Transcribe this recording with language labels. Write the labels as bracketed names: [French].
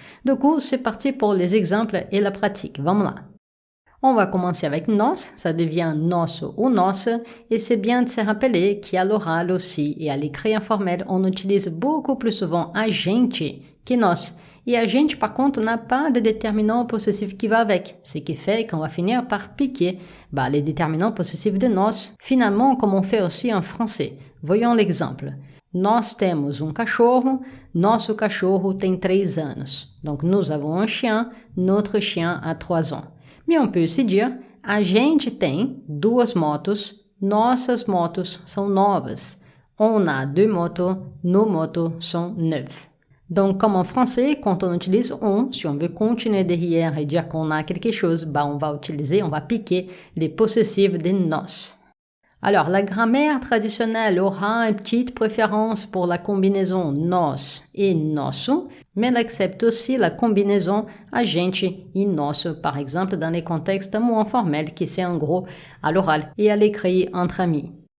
[French] Du coup, c'est parti pour les exemples et la pratique. [Portuguese] Vamos lá. [French] On va commencer avec nós, ça devient nosso ou nossa, et c'est bien de se rappeler qu'à l'oral aussi et à l'écrit informel, on utilise beaucoup plus souvent a gente que nós. Et a gente, par contre, n'a pas de déterminant possessif qui va avec, ce qui fait qu'on va finir par piquer les déterminants possessifs de nós, finalement comme on fait aussi en français. Voyons l'exemple. [Portuguese] Nós temos cachorro, nosso cachorro tem 3 anos. [French] Donc nous avons un chien, notre chien a 3 ans. Mais on peut aussi dire, [Portuguese] a gente tem 2 motos, nossas motos são novas. [French] On a 2 motos, nos motos sont neuves. Donc, comme en français, quand on utilise on, si on veut continuer derrière et dire qu'on a quelque chose, on va piquer les possessifs de nós. Alors, la grammaire traditionnelle aura une petite préférence pour la combinaison nós et nosso, mais elle accepte aussi la combinaison a gente et nosso, par exemple dans les contextes moins formels, qui c'est en gros à l'oral et à l'écrit entre amis.